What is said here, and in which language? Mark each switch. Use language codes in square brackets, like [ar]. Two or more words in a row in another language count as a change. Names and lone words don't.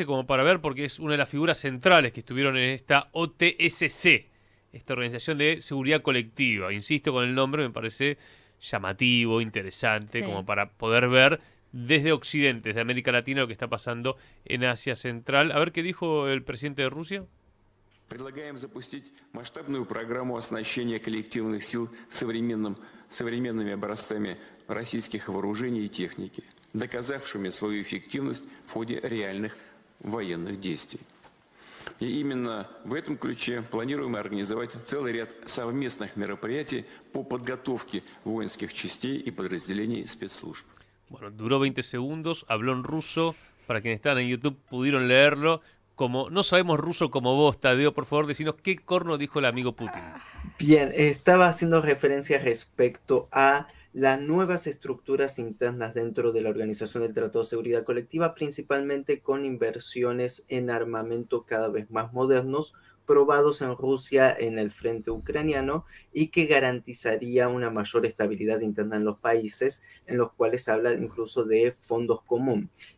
[es] Como para ver, porque es una de las figuras centrales que estuvieron en esta OTSC, esta Organización de Seguridad Colectiva. Insisto con el nombre, me parece llamativo, interesante, como Sí. para poder ver desde Occidente, desde América Latina, lo que está pasando en Asia Central. A ver qué dijo el presidente de Rusia. [ru] Предлагаем запустить масштабную программу оснащения коллективных сил современными образцами российских вооружений и техники, доказавшими свою эффективность в ходе реальных военных действий. И именно в этом ключе планируем организовать целый ряд совместных мероприятий по подготовке воинских частей и подразделений спецслужб. [es] Bueno, duró 20 segundos, habló en ruso. Para quienes están en YouTube pudieron leerlo. Como no sabemos ruso como vos, Tadeo, por favor, decinos qué corno dijo el amigo Putin. Bien, estaba haciendo referencia respecto a las nuevas estructuras internas dentro de la Organización del Tratado de Seguridad Colectiva, principalmente con inversiones en armamento cada vez más modernos, probados en Rusia en el frente ucraniano, y que garantizaría una mayor estabilidad interna en los países, en los cuales se habla incluso de fondos comunes.